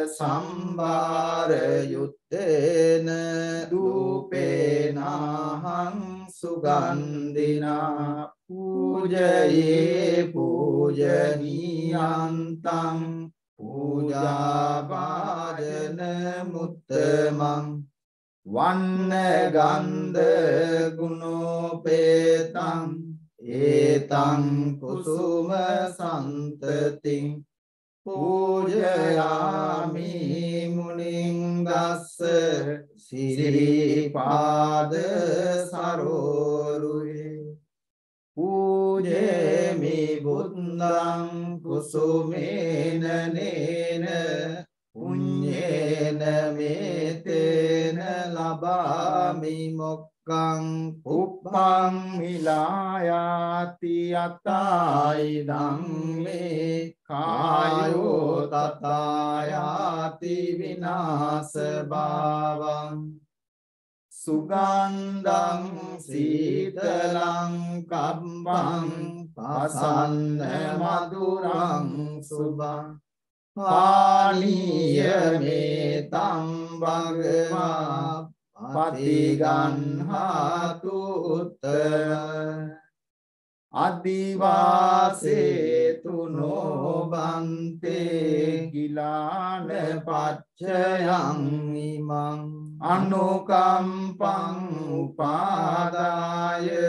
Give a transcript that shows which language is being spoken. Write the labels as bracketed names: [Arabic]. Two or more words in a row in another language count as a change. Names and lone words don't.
[Pali] සම්භාර යුත්තේන දූපේනහං සුගන්ධිනා පූජයේ පූජනීයන්තං පූජාභාජන මුත්තමං වන්න ගන්ධ ගුණෝපේතං ඒතං කුසුම සන්තතින් පූජයාමි මුනිං දස්ස සිරිපාද සරෝරුහි පූජේමි බුද්ධං කුසුමේන නේන පුඤ්ඤේන මේතේන ලබාමි මොක්ඛං උප්පං මිලායාති අතායිදං මේ කායෝ තතායාති විනාශ භාවං සුගන්ධං සීතලං කම්පං පසන්න මధుරං සුභං පානීය මේතං භගවා පතිගන්හාතු උත්තර අදිවාසේතු නොබන්තේ ගිලාන පච්චයං ඉමං අනුකම්පං උපාදාය